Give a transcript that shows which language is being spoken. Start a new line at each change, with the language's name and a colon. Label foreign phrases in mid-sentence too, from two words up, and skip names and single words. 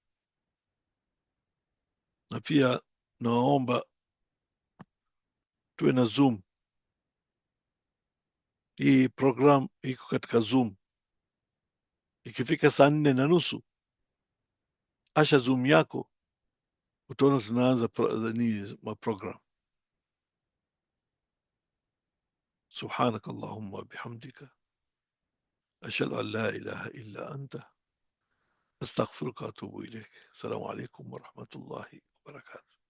Swahili: Na pia naomba tuwe na Zoom. Hii program iko katika Zoom. Ikifika saa 4:30 asha Zoom yako, utaona tunaanza program.
Arabic: سبحانك اللهم وبحمدك أشهد أن لا إله إلا أنت أستغفرك وأتوب إليك. السلام عليكم ورحمة الله وبركاته.